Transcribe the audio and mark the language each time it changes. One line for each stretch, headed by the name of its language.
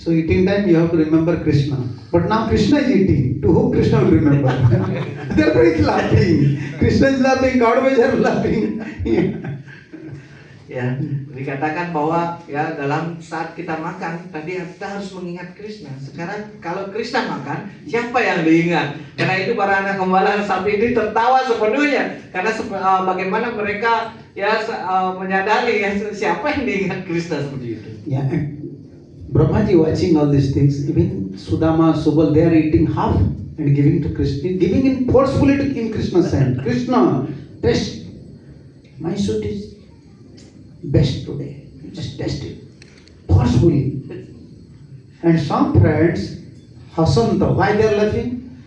English: So eating time you have to remember Krishna. But now Krishna is eating. To whom Krishna will remember? Therefore he is laughing. Krishna is laughing. God is laughing.
Indonesian: Ya, dikatakan bahwa ya dalam saat kita makan tadi kita harus mengingat Krishna. Sekarang kalau Krishna makan, siapa yang diingat? Karena itu para anak gembala sapi ini tertawa sepenuhnya karena bagaimana mereka ya menyadari ya siapa yang diingat Krishna seperti itu.
English: Yeah, Brahmaji watching all these things. Even Sudama, Subal, they are eating half and giving to Krishna, giving in forcefully in Krishna's hand. Krishna, taste. My suit is best today. Just test it forcefully. And some friends, Hasanta, why they are laughing?